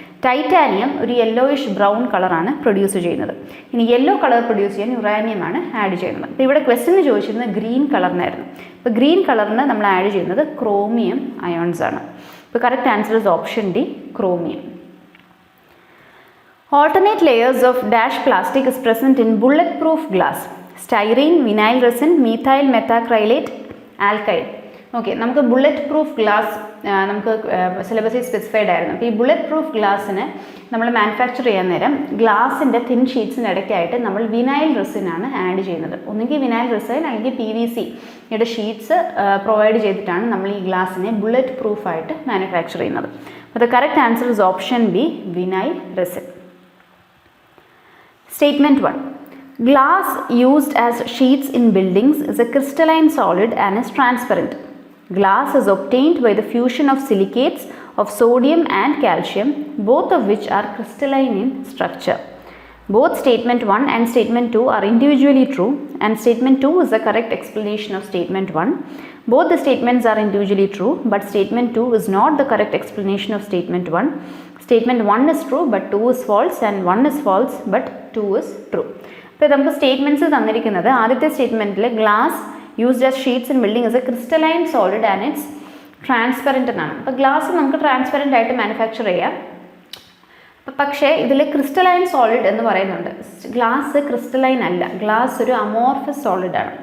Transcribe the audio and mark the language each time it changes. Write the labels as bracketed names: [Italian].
[Malayalam] Titanium ഒരു yellowish brown കളറാണ് produce ചെയ്യുന്നത്. ഇനി യെല്ലോ കളർ പ്രൊഡ്യൂസ് ചെയ്യാൻ യുറാനിയമാണ് ആഡ് ചെയ്യുന്നത്. അപ്പോൾ ഇവിടെ ക്വസ്റ്റ്യന് ചോദിച്ചിരുന്നത് ഗ്രീൻ കളറിനായിരുന്നു. അപ്പോൾ ഗ്രീൻ കളറിന് നമ്മൾ ആഡ് ചെയ്യുന്നത് ക്രോമിയം അയോൺസ് ആണ്. [English] അപ്പോൾ correct answer is option D, chromium. Alternate layers of dash plastic is present in bulletproof glass. Styrene, vinyl resin, methyl methacrylate, alkyl. [Malayalam] Okay, നമുക്ക് ബുള്ളറ്റ് പ്രൂഫ് ഗ്ലാസ് നമുക്ക് സിലബസിൽ specified ആയിരുന്നു. അപ്പോൾ ഈ ബുള്ളറ്റ് പ്രൂഫ് ഗ്ലാസ്സിന് നമ്മൾ manufacture ചെയ്യാൻ നേരം ഗ്ലാസിൻ്റെ തിൻ ഷീറ്റ്സിന് ഇടയ്ക്കായിട്ട് നമ്മൾ വിനൈൽ റെസിനാണ് ആഡ് ചെയ്യുന്നത്. ഒന്നുകിൽ വിനൈൽ റെസിൻ അല്ലെങ്കിൽ PVC-യുടെ ഷീറ്റ്സ് പ്രൊവൈഡ് ചെയ്തിട്ടാണ് നമ്മൾ ഈ ഗ്ലാസ്സിനെ ബുള്ളറ്റ് പ്രൂഫായിട്ട് മാനുഫാക്ചർ ചെയ്യുന്നത്. [English] അപ്പോൾ the correct answer is option B, vinyl resin. Statement 1. Glass used as sheets in buildings is a crystalline solid and is transparent. Glass is obtained by the fusion of silicates of sodium and calcium, both of which are crystalline in structure. Both statement 1 and statement 2 are individually true, and statement 2 is the correct explanation of statement 1. Both the statements are individually true, but statement 2 is not the correct explanation of statement 1. Statement 1 is true, but 2 is false, and 1 is false, but 2 is true. [Malayalam] അപ്പോൾ നമുക്ക് statements തന്നിരിക്കുന്നത് ആദ്യത്തെ സ്റ്റേറ്റ്മെൻറ്റിൽ [English] Glass used as sheets in building is a crystalline solid and it's transparent എന്നാണ്. [Malayalam] അപ്പോൾ glass നമുക്ക് transparent ആയിട്ട് manufacture ചെയ്യാം. പക്ഷേ ഇതിൽ ക്രിസ്റ്റലൈൻ സോളിഡ് എന്ന് പറയുന്നുണ്ട്. ഗ്ലാസ് ക്രിസ്റ്റലൈൻ അല്ല, ഗ്ലാസ് ഒരു അമോർഫസ് സോളിഡാണ്.